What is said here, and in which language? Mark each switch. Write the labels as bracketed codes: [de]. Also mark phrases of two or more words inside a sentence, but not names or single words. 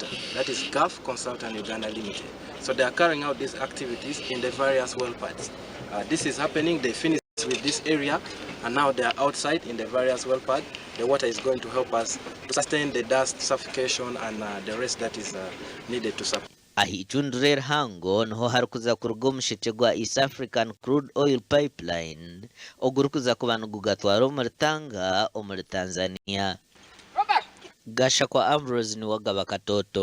[en] That is Gulf Consultant Uganda Limited. So they are carrying out these activities in the various well pads. This is happening, they finished with this area, and now they are outside in the various well pads. The water is going to help us to sustain the dust suffocation and the rest that is needed to support. [nyn] Ahicundura erihango niho harikuza kuruga omushekye gwa East African Crude Oil Pipeline ogurikuza kuba nigugatwara omuri Tanga omuri Tanzania. Gasha kwa Ambrose ni wagaba Katoto.